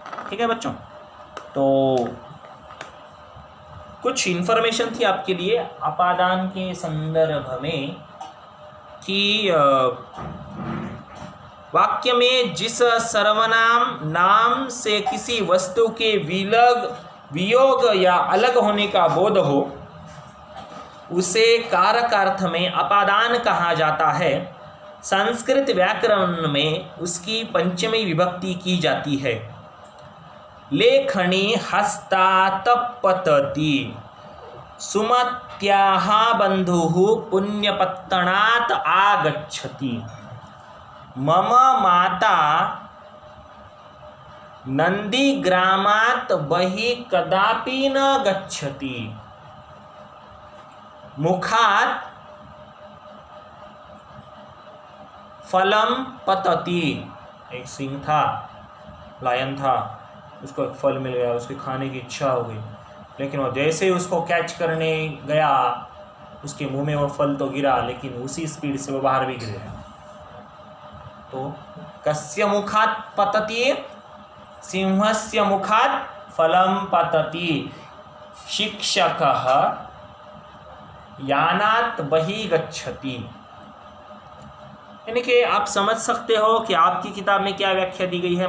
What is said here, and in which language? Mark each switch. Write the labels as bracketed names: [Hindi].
[Hindi] ठीक है बच्चों, तो कुछ इन्फॉर्मेशन थी आपके लिए अपादान के संदर्भ में कि वाक्य में जिस सर्वनाम नाम से किसी वस्तु के वियोग या अलग होने का बोध हो उसे कारकार्थ में अपादान कहा जाता है। संस्कृत व्याकरण में उसकी पंचमी विभक्ति की जाती है। [Sanskrit] लेखनी हस्तात् पतति, सुमत्याः बन्धुः पुण्यपत्तनात् आगच्छति, मम माता नंदीग्रामात् बहिः कदापि न गच्छति, मुखात् फलं पतति। [Hindi] एक सिंह था, लायन था, उसको एक फल मिल गया, उसके खाने की इच्छा हो गई, लेकिन वो जैसे ही उसको कैच करने गया उसके मुंह में वो फल तो गिरा, लेकिन उसी स्पीड से वो बाहर भी गिर गया। तो [Sanskrit] कस्य मुखात् पतति, सिंहस्य मुखात् फलं पतति, शिक्षकः यानात् बहिः गच्छति। [Hindi] यानी कि आप समझ सकते हो कि आपकी किताब में क्या व्याख्या दी गई है।